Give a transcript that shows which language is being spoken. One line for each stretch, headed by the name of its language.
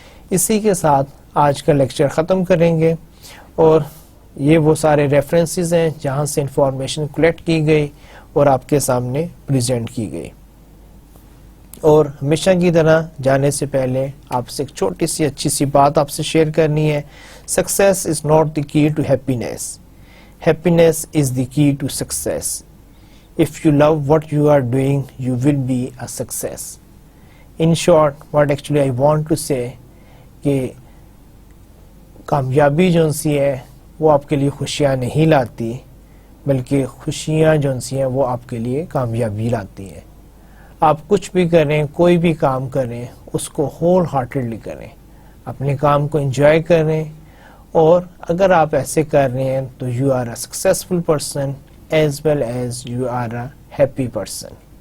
Urdu: اسی کے ساتھ آج کا لیکچر ختم کریں گے, اور یہ وہ سارے ریفرنسز ہیں جہاں سے انفارمیشن کلیکٹ کی گئی اور آپ کے سامنے پریزنٹ کی گئی. اور ہمیشہ کی طرح جانے سے پہلے آپ سے ایک چھوٹی سی اچھی سی بات آپ سے شیئر کرنی ہے.
English: Success is not the key to happiness. Happiness is the key to success. If you love what you are doing, you will be a success. In short, what actually I want to say
Urdu: کہ کامیابی جو سی ہے وہ آپ کے لیے خوشیاں نہیں لاتی, بلکہ خوشیاں جو سی ہیں وہ آپ کے لیے کامیابی لاتی ہیں. آپ کچھ بھی کریں, کوئی بھی کام کریں, اس کو ہول ہارٹیڈلی کریں, اپنے کام کو انجوائے کریں, اور اگر آپ ایسے کر رہے ہیں تو
English: You are a successful person as well as you are a happy person.